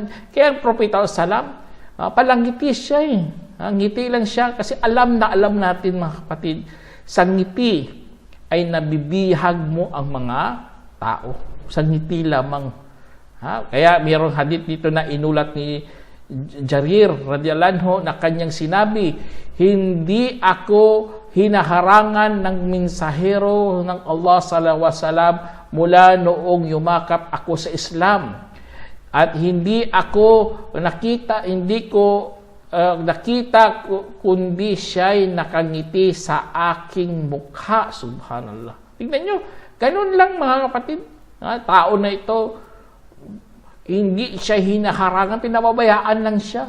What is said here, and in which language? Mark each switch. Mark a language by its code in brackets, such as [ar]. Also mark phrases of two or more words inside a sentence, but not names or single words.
[tl] Kaya ang Propeta Salam, palangiti siya eh. Ngiti lang siya kasi alam natin mga kapatid, sa ngiti ay nabibihag mo ang mga tao. Sa ngiti lamang. Kaya mayroong hadith dito na inulat ni Jarir [ar] رضي الله عنه [tl] na kanyang sinabi, hindi ako hinaharangan ng mensahero ng Allah [ar] صلى الله عليه وسلم [tl] mula noong yumakap ako sa Islam. At hindi ko nakita kundi siya'y nakangiti sa aking mukha. Subhanallah. Tignan nyo, ganun lang mga kapatid. Tao na ito, hindi siya hinaharangan, pinababayaan lang siya.